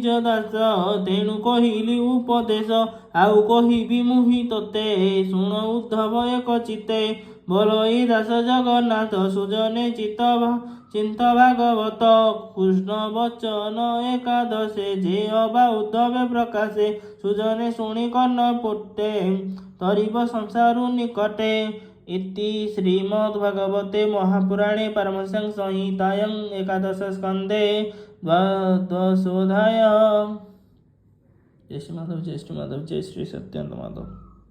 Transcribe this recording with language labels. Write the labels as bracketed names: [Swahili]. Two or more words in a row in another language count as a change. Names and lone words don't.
[Odia] ଦାସ ତେଣୁ କହିଲି ଉପଦେଶ ଆଉ କହିବି ମୁହିଁ ତୋତେ ଶୁଣ ଉଦ୍ଧବ ଏକ ଚିତେ ବୋଲ ଏଇ ଦାସ ଜଗନ୍ନାଥ ସୁଜନେ ଚିନ୍ତ ଭାଗବତ କୃଷ୍ଣ ବଚନ ଏକାଦଶେ ଯେ ଅବା ଉଦ୍ଧବେ ପ୍ରକାଶେ ସୁଜନେ ଶୁଣି କର୍ଣ୍ଣ ପୁଟେ ତରିବ ସଂସାରୁ ନିକଟେ [Sanskrit] इति श्रीमद्भागवते महापुराणे पारमहंस्यां संहितायां एकादश स्कन्धे द्वादशोऽध्यायः। जय श्री माधव जय श्री माधव जय श्री सत्यानंद माधव।